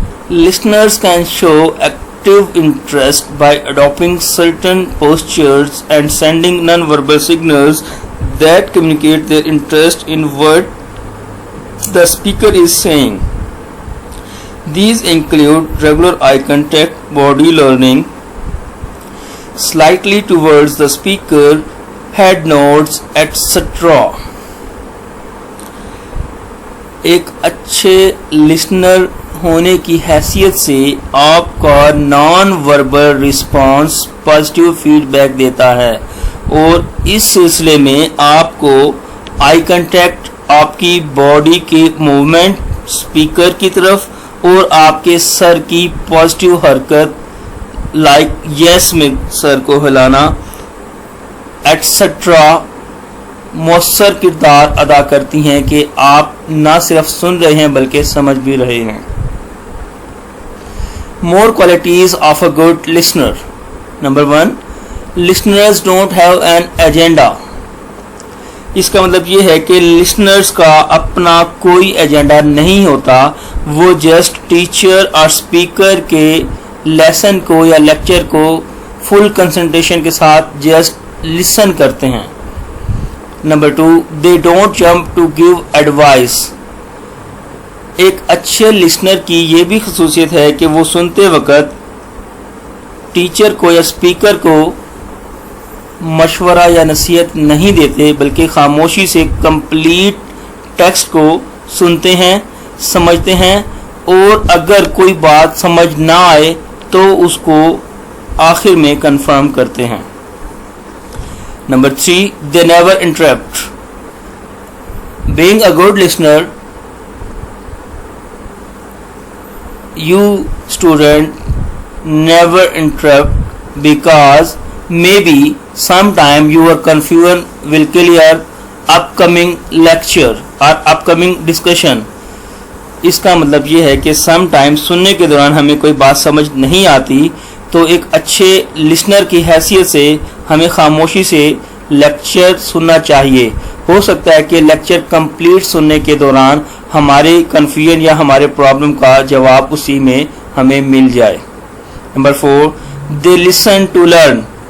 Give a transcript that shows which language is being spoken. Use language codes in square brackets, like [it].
[en] Listeners can show active interest by adopting certain postures and sending non-verbal signals that communicate their interest in what the speaker is saying. These include regular eye contact, body leaning slightly towards the speaker, head nods, etc. [ur] ایک اچھے listener ہونے کی حیثیت سے آپ کا non verbal response positive feed back دیتا ہے, اور اس سلسلے میں آپ کو آئی کنٹیکٹ, آپ کی باڈی کی موومنٹ اسپیکر کی طرف اور آپ کے سر کی پازیٹیو حرکت لائک یس میں سر کو ہلانا ایٹسٹرا مؤثر کردار ادا کرتی ہیں کہ آپ نہ صرف سن رہے ہیں بلکہ سمجھ بھی رہے ہیں. [en] More qualities of a good listener. Number 1, listeners don't have an agenda. [ur] اس کا مطلب یہ ہے کہ لسنرز کا اپنا کوئی ایجنڈا نہیں ہوتا, وہ جسٹ ٹیچر اور اسپیکر کے لیسن کو یا لیکچر کو فل کنسنٹریشن کے ساتھ جسٹ لسن کرتے ہیں. [en] Number 2, they don't jump to give advice. [ur] ایک اچھے لسنر کی یہ بھی خصوصیت ہے کہ وہ سنتے وقت ٹیچر کو یا اسپیکر کو مشورہ یا نصیحت نہیں دیتے، بلکہ خاموشی سے کمپلیٹ ٹیکسٹ کو سنتے ہیں، سمجھتے ہیں، اور اگر کوئی بات سمجھ نہ آئے تو اس کو آخر میں کنفرم کرتے ہیں۔ Number 3، [en] they never interrupt. Being a good listener, you student never interrupt because maybe sometime your confusion will clear upcoming lecture or upcoming discussion. [ur] اس کا مطلب یہ ہے کہ سم ٹائم سننے کے دوران ہمیں کوئی بات سمجھ نہیں آتی تو ایک اچھے لسنر کی حیثیت سے ہمیں خاموشی سے لیکچر سننا چاہیے۔ ہو سکتا ہے کہ لیکچر کمپلیٹ سننے کے دوران ہمارے کنفیوژن یا ہمارے پرابلم کا جواب اسی میں ہمیں مل جائے۔ Number 4، [en] they listen to learn.